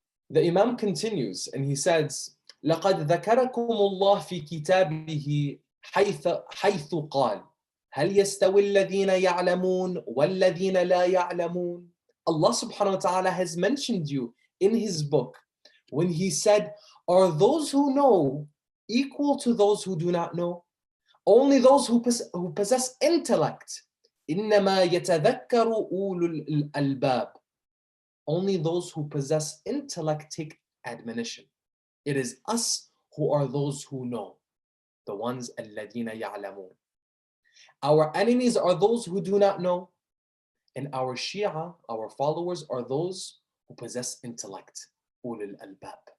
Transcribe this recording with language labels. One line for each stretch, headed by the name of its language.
Arabic: The Imam continues and he says, لَقَدْ ذَكَرَكُمُ اللَّهُ فِي كِتَابِهِ حيث قال هل يستوي الذين يعلمون والذين لا يعلمون.
English: Allah subhanahu wa ta'ala has mentioned you in His book when He said, are those who know equal to those who do not know? Only those who possess intellect.
Arabic: إنما يتذكر أولو الألباب.
English: Only those who possess intellect take admonition. It is us who are those who know, the ones الذين يعلمون. Our enemies are those who do not know, and our Shia, our followers, are those who possess intellect, ulul albab.